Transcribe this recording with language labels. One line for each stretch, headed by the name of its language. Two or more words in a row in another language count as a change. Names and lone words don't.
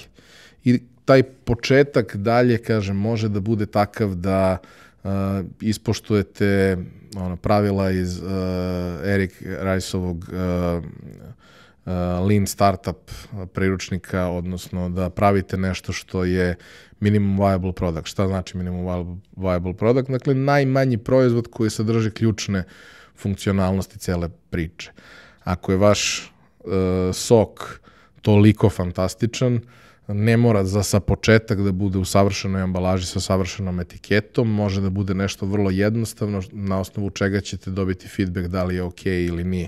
Serbian: I taj početak dalje, kažem, može da bude takav da ispoštujete pravila iz Eric Riceovog Lean Startup priručnika, odnosno da pravite nešto što je
English: minimum viable product.
Serbian: Šta znači
English: minimum viable product?
Serbian: Dakle, najmanji proizvod koji sadrži ključne funkcionalnosti cele priče. Ako je vaš sok toliko fantastičan, ne mora sa početak da bude u savršenoj ambalaži sa savršenom etiketom, može da bude nešto vrlo jednostavno na osnovu čega ćete dobiti feedback da li je ok ili nije.